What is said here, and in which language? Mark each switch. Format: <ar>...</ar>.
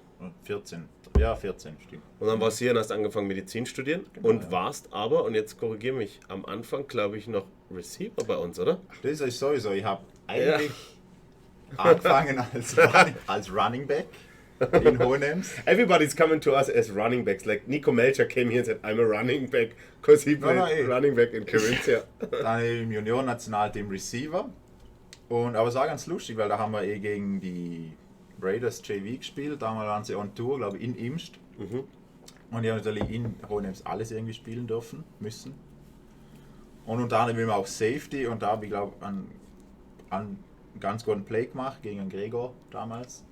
<de>Und 14. Ja, 14, stimmt. Und dann warst du hier und hast angefangen Medizin studieren und warst aber, und jetzt korrigiere mich, am Anfang glaube ich noch Receiver bei uns, oder? Das ist sowieso, ich habe eigentlich angefangen als Running Back in Hohenems.</de> <en>Everybody's coming to us as running backs. Like Nico Melcher came here and said, I'm a running back, because he played running back in Carinthia.</en> <de>Dann im Juniorennationalteam Receiver. Aber es war ganz lustig, weil da haben wir gegen die Raiders JV gespielt. Damals waren sie on Tour, glaube ich, in Imst. Und die haben natürlich in Hohenems alles irgendwie spielen müssen. Und unter anderem auch Safety. Und da habe ich, glaube ich, einen ganz guten Play gemacht gegen Gregor damals.</de>